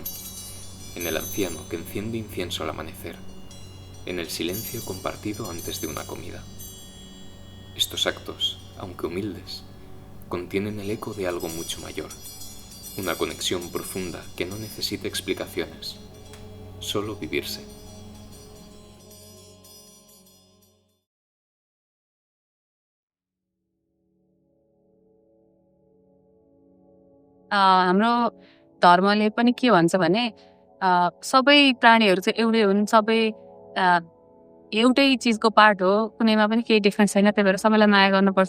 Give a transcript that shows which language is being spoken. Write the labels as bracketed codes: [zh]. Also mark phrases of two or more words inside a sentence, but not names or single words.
[es] En el anciano que enciende incienso al amanecer. En el silencio compartido antes de una comida. Estos actos, aunque humildes, contienen el eco de algo mucho mayor. Una conexión profunda que no necesita explicaciones. Solo vivirse. [ne] हाम्रो धर्मले पनि के भन्छ भने सबै प्राणीहरू चाहिँ एउटै हुन्, सबै एउटै चिजको पार्ट हो, कुनैमा पनि केही डिफरेन्स छैन, त्यही भएर सबैलाई माया गर्नुपर्छ।